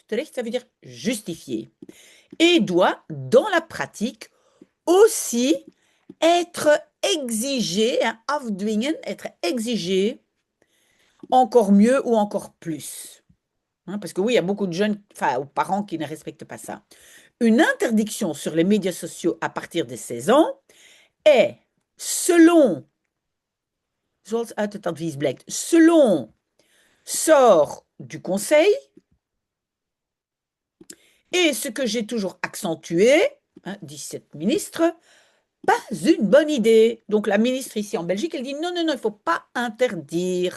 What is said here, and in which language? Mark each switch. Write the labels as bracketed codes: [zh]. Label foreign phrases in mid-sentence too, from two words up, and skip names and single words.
[nl] Terecht, [fr] ça veut dire justifié. Et doit, dans la pratique, aussi être exigé, hein, afdwingen, être exigé encore mieux ou encore plus. Hein, parce que oui, il y a beaucoup de jeunes, enfin, ou parents qui ne respectent pas ça. Une interdiction sur les médias sociaux à partir de 16 ans est, selon, [nl] zoals uit het advies blijkt, [fr] selon sort du Conseil, et ce que j'ai toujours accentué, hein, dit cette ministre, pas une bonne idée. Donc la ministre ici en Belgique, elle dit non, non, non, il ne faut pas interdire.